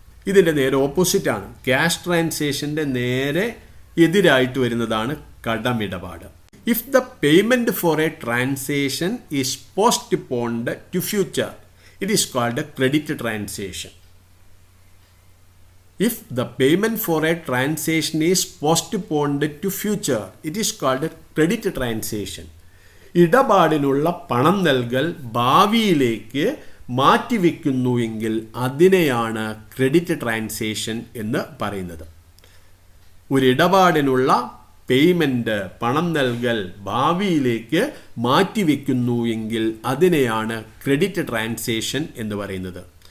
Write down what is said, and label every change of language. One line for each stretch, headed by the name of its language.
Malayalam: ഇതിൻ്റെ നേരെ ഓപ്പോസിറ്റാണ്. ക്യാഷ് ട്രാൻസാക്ഷൻ്റെ നേരെ എതിരായിട്ട് വരുന്നതാണ് കടമിടപാട്.
English: If the payment for a transaction is postponed to future, it is called a credit transaction. If the payment for a transaction is postponed to future, it is called a credit transaction.
Malayalam: ഇടപാടിനുള്ള പണം നൽകൽ ഭാവിയിലേക്ക് മാറ്റിവെക്കുന്നുവെങ്കിൽ അതിനെയാണ് credit transaction എന്ന് പറയുന്നത്. ഒരു ഇടപാടിനുള്ള payment, പണം നൽകൽ ഭാവിയിലേക്ക് മാറ്റിവെക്കുന്നു എങ്കിൽ അതിനെയാണ് ക്രെഡിറ്റ് ട്രാൻസാക്ഷൻ എന്ന് പറയുന്നത്.